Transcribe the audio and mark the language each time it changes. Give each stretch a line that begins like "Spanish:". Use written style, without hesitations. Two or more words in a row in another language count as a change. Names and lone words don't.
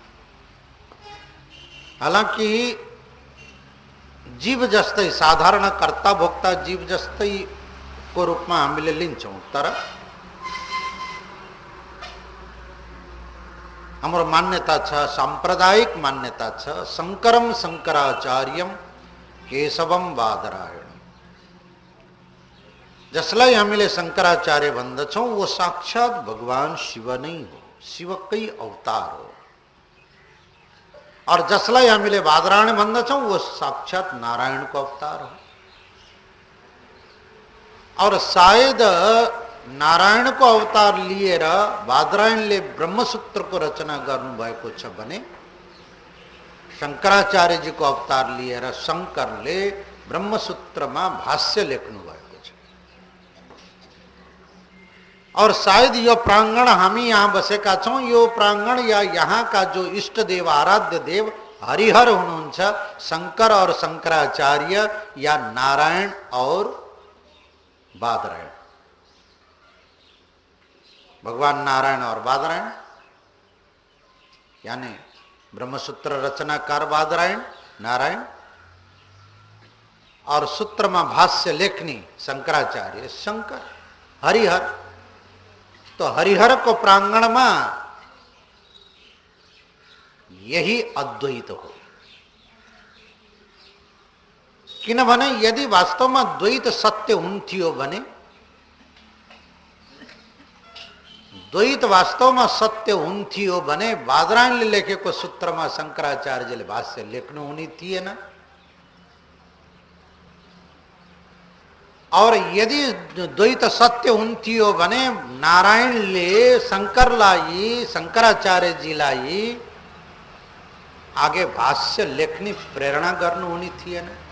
Nepali: हालांकि जीव जस्तै साधारण कर्ता भोक्ता जीव जस्तै को रूपमा हामीले लिन्छौं, तर हाम्रो मान्यता छ, सांप्रदायिक मान्यता छ,
Sanskrit: शंकरम शंकराचार्यम केशवम बादरायण।
Nepali: जसलाई हामीले शंकराचार्य भन्दछौं वो साक्षात भगवान शिव नै हो, शिवकै अवतार हो। और जसलाई हामीले बादरायण भन्दछौं वो साक्षात नारायणको अवतार हो। और सायद नारायणको अवतार लिएर बादरायणले ब्रह्मसूत्रको रचना गर्नुभएको छ भने शंकराचार्यजीको अवतार लिएर शंकरले ब्रह्मसूत्रमा भाष्य लेख्नु भएको छ। और शायद यो प्रांगण हामी यहाँ बसेका छौं, यो प्रांगण या यहाँ का जो इष्ट देव आराध्य देव हरिहर हुनुहुन्छ, शंकर और शंकराचार्य या नारायण और बादरायण,
Hindi: भगवान नारायण और बादरायण, यानी ब्रह्मसूत्र रचनाकार बादरायण नारायण और सूत्र में भाष्य लेखनी शंकराचार्य शंकर, हरिहर। तो हरिहर को प्रांगण में यही अद्वैत हो।
Nepali: किनभने यदि
Hindi: वास्तव में
Nepali: द्वैत सत्य हुन्थ्यो भने, द्वैत
Hindi: वास्तव में
Nepali: सत्य हुन्थ्यो भने बादरायणले लेखेको सूत्रमा शंकराचार्यले भाष्य लेख्नु हुने थिएन। और यदि द्वैत सत्य हुन्थ्यो भने नारायणले शंकरलाई, शंकराचार्यजीलाई आगे भाष्य लेख्ने प्रेरणा गर्नु हुने थिएन।